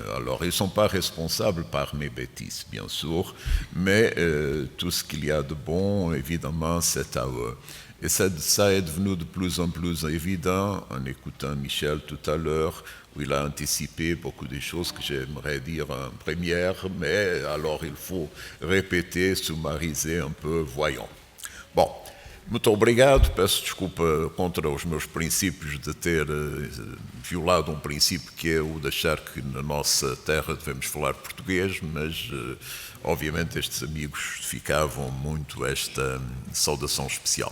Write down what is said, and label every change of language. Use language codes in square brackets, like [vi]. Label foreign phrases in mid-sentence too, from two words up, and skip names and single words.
[fr] Alors, ils ne sont pas responsables par mes bêtises, bien sûr, mais tout ce qu'il y a de bon, évidemment, c'est à eux. Et ça est devenu de plus en plus évident en écoutant Michel tout à l'heure, où il a anticipé beaucoup de choses que j'aimerais dire en première, mais alors il faut répéter, summariser un peu, voyons. [pt] Bom, muito obrigado, peço desculpa contra os meus princípios de ter violado um princípio que é o de achar que na nossa terra devemos falar português, mas obviamente estes amigos justificavam muito esta saudação especial.